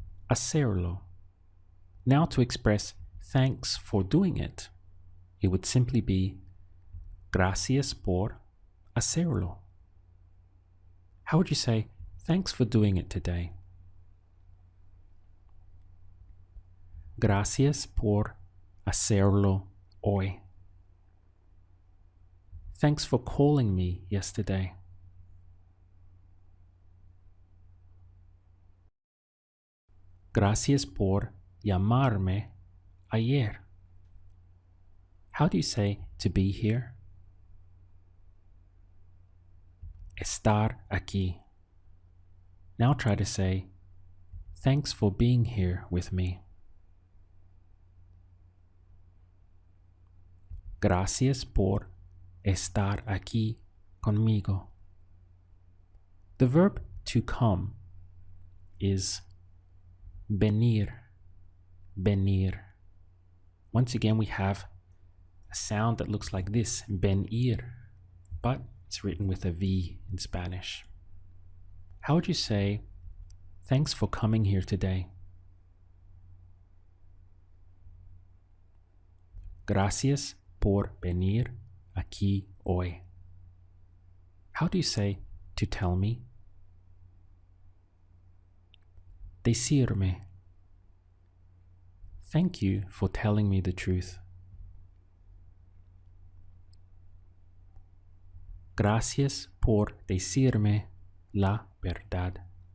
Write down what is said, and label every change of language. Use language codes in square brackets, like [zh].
[es] Hacerlo. [en] Now to express thanks for doing it, it would simply be [es] gracias por hacerlo. [en] How would you say thanks for doing it today? [es] Gracias por hacerlo hoy. [en] Thanks for calling me yesterday. [es] Gracias por llamarme ayer. [en] How do you say to be here? [es] Estar aquí. [en] Now try to say, thanks for being here with me. [es] Gracias por estar aquí conmigo. [en] The verb to come is venir, venir. Once again, we have a sound that looks like this, venir, but it's written with a V in Spanish. How would you say, thanks for coming here today? [es] Gracias por venir aquí hoy. [en] How do you say to tell me? [es] Decirme. [en] Thank you for telling me the truth. [es] Gracias por decirme la verdad.